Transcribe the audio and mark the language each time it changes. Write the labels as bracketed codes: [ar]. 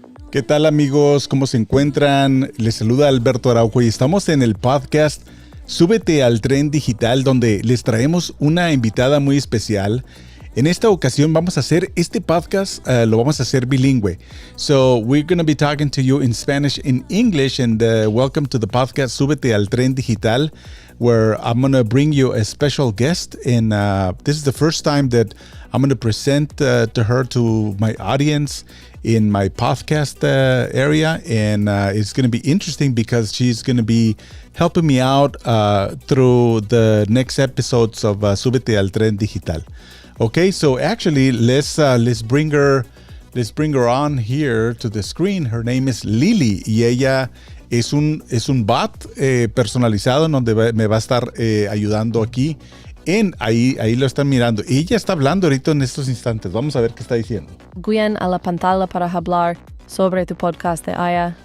[es] ¿Qué tal, amigos? ¿Cómo se encuentran? Les saluda Alberto Araujo y estamos en el podcast Súbete al Tren Digital, donde les traemos una invitada muy especial. En esta ocasión vamos a hacer este podcast, lo vamos a hacer bilingüe. [en] So we're going to be talking to you in Spanish and English, and welcome to the podcast Súbete al Tren Digital, where I'm going to bring you a special guest. And this is the first time that I'm going to present to her, to my audience in my podcast area, and it's going to be interesting because she's going to be helping me out through the next episodes of Súbete al Tren Digital. Okay, so actually let's bring her on here to the screen. Her name is [es] Lili y ella es un bot personalizado en donde me va a estar ayudando aquí. Ahí lo están mirando. Ella está hablando ahorita en estos instantes. Vamos a ver qué está diciendo. Guían a la pantalla para hablar sobre tu podcast de IA.